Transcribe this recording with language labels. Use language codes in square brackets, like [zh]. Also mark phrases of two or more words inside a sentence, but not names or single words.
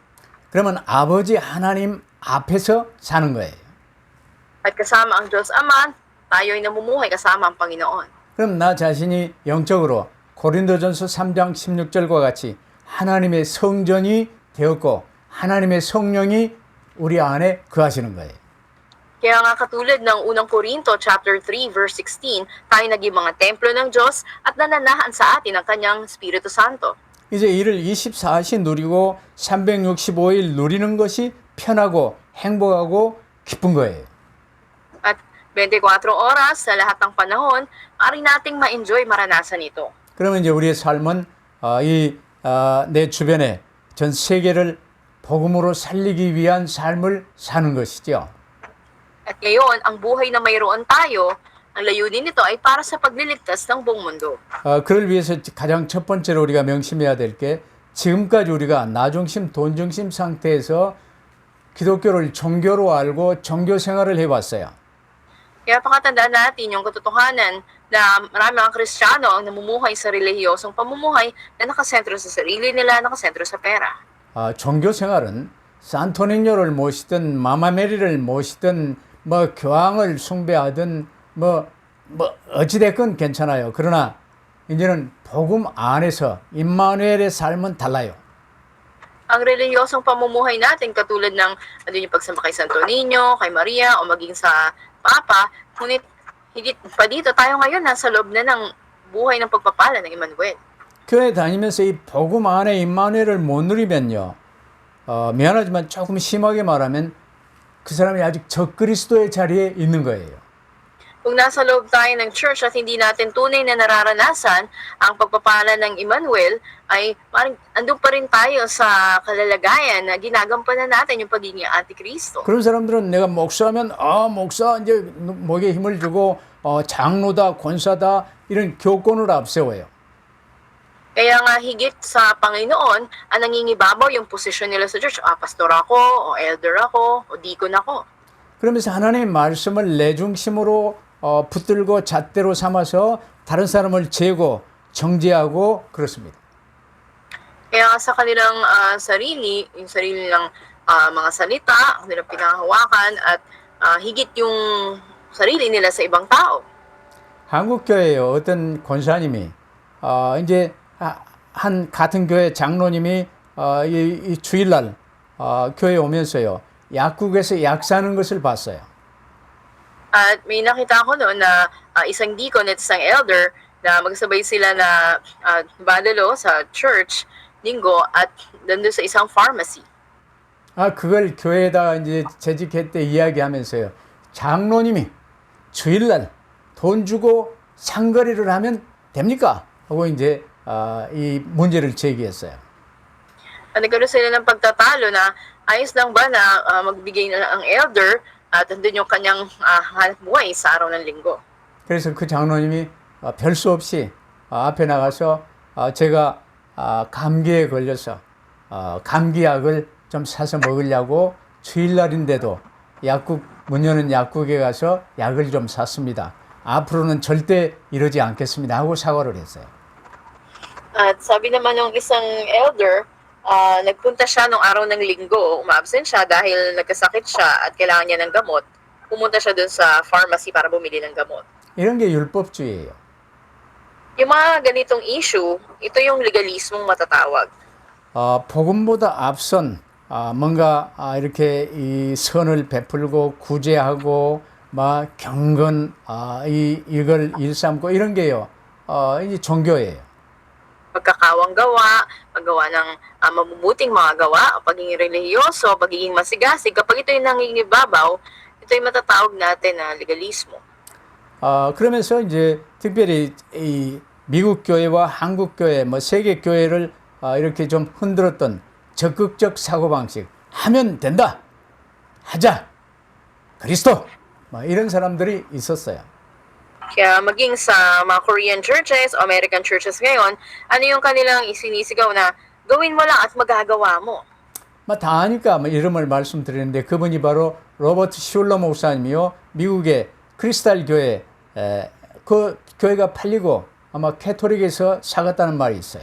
[ko] 그러면 아버지 하나님 앞에서 사는 거예요. [tl] At kasama ang Diyos Ama, tayo ay namumuhay kasama ang Panginoon. [ko] 그럼 나 자신이 영적으로 고린도전서 3장 16절과 같이 하나님의 성전이 되었고 하나님의 성령이 우리 안에 거하시는 거예요. [tl] Kaya nga katulad ng unang Korinto [en] chapter 3 verse 16, [tl] tayo naging mga templo ng Diyos at nananahan sa atin ang kanyang Espiritu Santo. [ko] 이제 이를 24시 누리고 365일 누리는 것이 편하고 행복하고 기쁜 거예요. [tl] At 24 oras sa lahat ng panahon, maaari nating ma-enjoy maranasan ito. [ko] 그러면 이제 우리의 삶은 내 주변에 전 세계를 복음으로 살리기 위한 삶을 사는 것이죠. [tl] At ngayon, ang buhay na mayroon tayo, ang layunin nito ay para sa pagliligtas ng buong mundo. [ko] 그를 위해서 가장 첫 번째로 우리가 명심해야 될 게 지금까지 우리가 나 중심, 돈 중심 상태에서 기독교를 종교로 알고 종교 생활을 해왔어요. [tl] Kaya pakatandaan natin yung katotohanan na marami mga Kristiyano ang namumuhay sa relihiyosong pamumuhay na nakasentro sa sarili nila, nakasentro sa pera. [ko] 종교 생활은 산토니뇨를 모시든 마마메리를 모시든 뭐 교황을 숭배하든 뭐 어찌됐건 괜찮아요. 그러나 이제는 복음 안에서 임마누엘의 삶은 달라요. [tl] Ang relihiyosong pamumuhay natin katulad ng yung pagsamba kay Santo Niño, kay Maria, o maging sa Papa, ngunit higit pa dito tayo ngayon nasa loob na ng buhay ng pagpapala ng Emmanuel. [ko] 교회 다니면서 이 복음 안에 임마누엘을 못 누리면요. 미안하지만 조금 심하게 말하면 그 사람이 아직 적그리스도의 자리에 있는 거예요. [tl] Kung nasa loob tayo ng church at hindi natin tunay na nararanasan ang pagpapala ng Emmanuel, ay parang andun pa rin tayo sa kalalagayan na ginagampanan natin yung pagiging antikristo. [ko] 그런 사람들은 내가 목사하면 목사 이제 목에 힘을 주고 장로다 권사다 이런 교권을 앞세워요. [tl] Kaya nga higit sa Panginoon, ang nangingibabaw yung posisyon nila sa church. Pastor ako, o elder ako, o deacon ako. [ko] 그러면서 하나님의 말씀을 내 중심으로 붙들고 잣대로 삼아서 다른 사람을 재고 정죄하고 그렇습니다. [tl] Kaya nga sa kanilang sarili, yung sarili nilang mga salita, kanilang pinahawakan at higit yung sarili nila sa ibang tao. [ko] 한국 교회에 어떤 권사님이 이제 한 같은 교회 장로님이 이 주일날 교회에 오면서요 약국에서 약 사는 것을 봤어요. [tl] At may nakita ko noon na isang deacon at isang elder na magsabay sila na badalo sa church linggo at nandun sa isang pharmacy. [ko] 그걸 교회에다 이제 재직했대 이야기하면서요. 장로님이 주일날 돈 주고 상거래를 하면 됩니까? 하고 이제 이 문제를 제기했어요. [tl] At nagkaroon sila ng pagtatalo na ayos lang ba na magbigay na ang elder at nandun yung kanyang hanap buhay sa araw ng linggo. [ko] 그래서 그 장로님이 별 수 없이 앞에 나가서 제가 감기에 걸려서 감기약을 좀 사서 먹으려고 주일날인데도 약국 문 여는 약국에 가서 약을 좀 샀습니다. 앞으로는 절대 이러지 않겠습니다 하고 사과를 했어요. [tl] At sabi naman ng isang elder, nagpunta siya nung araw ng linggo, umabsent siya dahil nagkasakit siya at kailangan niya ng gamot. Pumunta siya dun sa pharmacy para bumili ng gamot. [ko] 이런 게 율법주의예요. [tl] Yung mga ganitong issue, ito yung legalismong matatawag. [ko] 복음보다 앞선 뭔가 이렇게 이 선을 베풀고 구제하고 막 경건 이걸 일삼고 이런 게요. 이제 종교예요. [tl] Pagkakawang gawa, paggawa ng mabubuting mga gawa, pagiging relihiyoso, pagiging masigasig, kapag ito yung nangingibabaw, ito yung matatawag natin na legalismo. [ko] 그러면서 이제 특별히 이 미국 교회와 한국 교회, 뭐 세계 교회를 이렇게 좀 흔들었던 적극적 사고방식. 하면 된다. 하자. 그리스도. 이런 사람들이 있었어요. [tl] Kaya maging sa mga [en] Korean churches [tl] o [en] American churches [tl] ngayon, ano yung kanilang isinisigaw na gawin mo lang at magagawa mo. [ko] 다 아니까 이름을 말씀드리는데 그분이 바로 로버트 슐러 목사님이요. 미국의 크리스탈 교회 그 교회가 팔리고 아마 캐토릭에서 사갔다는 말이 있어요.